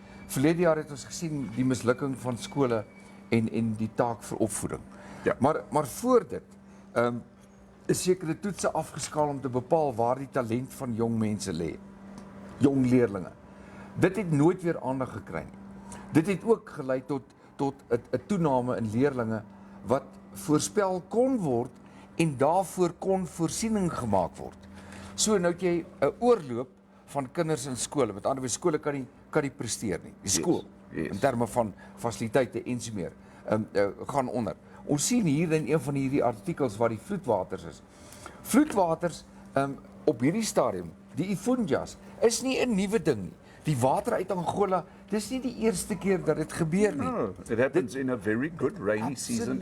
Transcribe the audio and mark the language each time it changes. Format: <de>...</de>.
<af>Verlede jaar het ons gesien die mislukking van skole en die taak vir opvoeding. Ja. Maar voor dit is sekere toetse afgeskaal om te bepaal waar die talent van jong mense lê. Jong leerlinge. Dit het nooit weer aandag gekry nie. Dit het ook gelei tot 'n toename in leerlinge wat voorspel kon word en daarvoor kon voorsiening gemaak word. So nou het jy 'n oorloop van kinders in skole. Met ander woorde, skole kan nie presteer nie. Die skool, in terme van fasiliteite en so meer, gaan onder. Ons sien hier in een van hierdie artikels waar die vloedwaters is. Vloedwaters op hierdie stadium, die Ifunjas, is nie 'n nuwe ding nie. Die water uit Angola, dis nie die eerste keer dat dit gebeur nie.</af> <en>No, it happens in a very good rainy season.</en>